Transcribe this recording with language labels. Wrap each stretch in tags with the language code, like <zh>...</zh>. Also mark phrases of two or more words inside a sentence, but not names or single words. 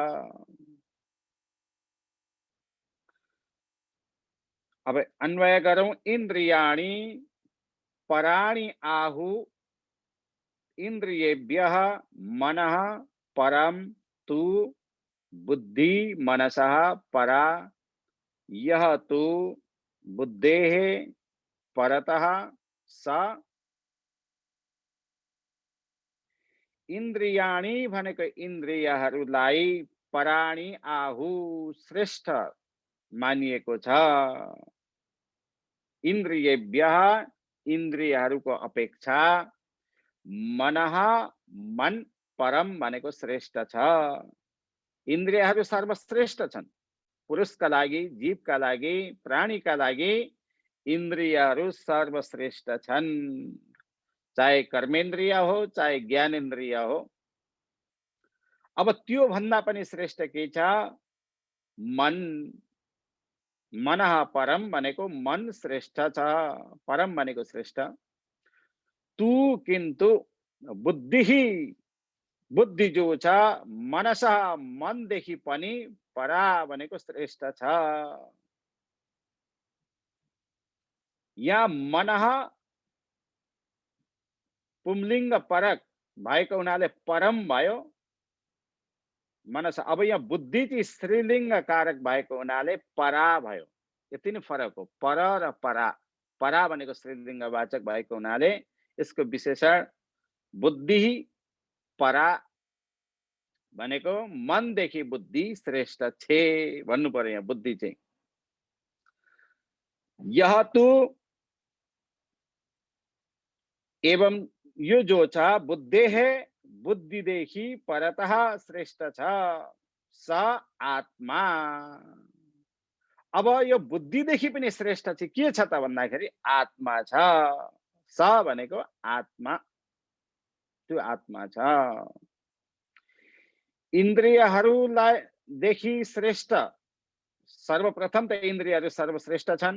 <hi>अब अन्वय करूं,</hi> <sa>इंद्रियाणि पराणि आहु इंद्रियेभ्यः मनः परम तु बुद्धि मनसः परा यह तु बुद्धेः परतः स।</sa> <ne>इन्द्रियाणि भनेको इन्द्रियहरूलाई</ne> <sa>पराणि आहु</sa> <ne>श्रेष्ठ मानिएको छ। इन्द्रियेभ्यः इन्द्रियहरूको अपेक्षा मनः मन परम भनेको श्रेष्ठ छ। इन्द्रियहरू सर्वश्रेष्ठ छन्। पुरुषका लागि, जीवका लागि, प्राणीका लागि इन्द्रियहरू सर्वश्रेष्ठ छन्। चाहे कर्मेन्द्रिय हो चाहे ज्ञानेन्द्रिय हो। अब त्यो भन्दा पनि श्रेष्ठ के छ? मन।</ne> <sa>मनः परम</sa> <ne>भनेको मन श्रेष्ठ छ, परम भनेको श्रेष्ठ। तु किन्तु बुद्धि, बुद्धि जो छ मनसः मनदेखि पनि परा भनेको श्रेष्ठ छ। यहाँ मनः पुंलिङ्ग परक भएको हुनाले परम भयो मनस। अब यहाँ बुद्धि चाहिँ स्त्रीलिङ्ग कारक भएको हुनाले परा भयो। यति नै फरक हो, पर र परा। परा भनेको स्त्रीलिङ्ग वाचक भएको हुनाले यसको विशेषण बुद्धि परा भनेको मनदेखि बुद्धि श्रेष्ठ छे भन्नु पर्यो। यहाँ बुद्धि चाहिँ यह तु एवं यो जो छ बुद्धेः बुद्धिदेखि परतः श्रेष्ठ छ स आत्मा। अब यो बुद्धिदेखि पनि श्रेष्ठ चाहिँ के छ त भन्दाखेरि आत्मा छ। स भनेको आत्मा, त्यो आत्मा छ। इन्द्रियहरूलाई देखि श्रेष्ठ सर्वप्रथम त इन्द्रियहरू सर्वश्रेष्ठ छन्।</ne>